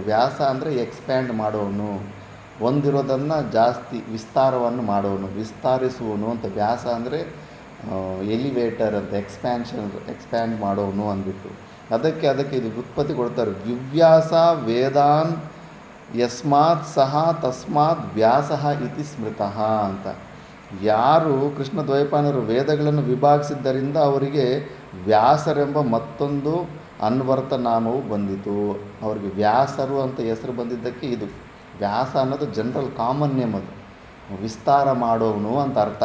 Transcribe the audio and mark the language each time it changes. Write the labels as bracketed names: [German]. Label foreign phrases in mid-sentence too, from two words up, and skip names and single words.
[Kannada] ವ್ಯಾಸ ಅಂದರೆ ಎಕ್ಸ್ಪ್ಯಾಂಡ್ ಮಾಡೋನು, ಒಂದಿರೋದನ್ನು ಜಾಸ್ತಿ ವಿಸ್ತಾರವನ್ನು ಮಾಡೋನು, ವಿಸ್ತರಿಸುವನು ಅಂತ. ವ್ಯಾಸ ಅಂದರೆ ಎಲಿವೇಟರ್ ಅಂತ, ಎಕ್ಸ್ಪ್ಯಾಂಡ್ ಮಾಡೋನು ಅಂದ್ಬಿಟ್ಟು ಅದಕ್ಕೆ ಇದು ವ್ಯುತ್ಪತ್ತಿ ಕೊಡ್ತಾರೆ. [Sanskrit] ವಿವ್ಯಾಸ ವೇದಾನ್ ಯಸ್ಮಾತ್ ಸಹ ತಸ್ಮಾತ್ ವ್ಯಾಸಃ ಇತಿ ಸ್ಮೃತಃ ಅಂತ. [Kannada] ಯಾರು ಕೃಷ್ಣ ದ್ವೈಪಾಯನರು ವೇದಗಳನ್ನು ವಿಭಾಗಿಸಿದ್ದರಿಂದ ಅವರಿಗೆ ವ್ಯಾಸರೆಂಬ ಮತ್ತೊಂದು ಅನ್ವರ್ಥ ನಾಮವು ಬಂದಿತು. ಅವರಿಗೆ ವ್ಯಾಸರು ಅಂತ ಹೆಸರು ಬಂದಿದ್ದಕ್ಕೆ ಇದು ವ್ಯಾಸ ಅನ್ನೋದು [English] general common name, [Kannada] ಅದು ವಿಸ್ತಾರ ಮಾಡೋನು ಅಂತ ಅರ್ಥ.